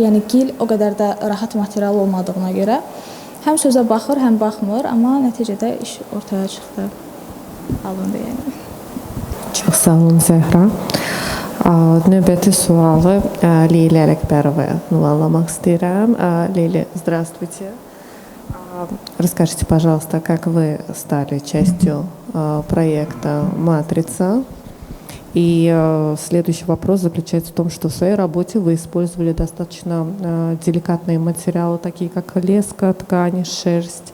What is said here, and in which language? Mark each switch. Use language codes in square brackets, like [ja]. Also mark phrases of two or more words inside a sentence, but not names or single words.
[az] Yəni gil o qədər də rahat material olmadığına görə həm sözə baxır, həm baxmır, amma nəticədə iş ortaya çıxdı. Alındı yəni. Çox sağ olun Zəhra. Növbəti sualı Leyla Ələkbərovaya ünvanlamaq istəyirəm. Leyla, [ru] здравствуйте. Расскажите, пожалуйста, как вы стали частью проекта «Матрица». И следующий вопрос заключается в том, что в своей работе вы использовали достаточно деликатные материалы, такие как леска, ткань, шерсть.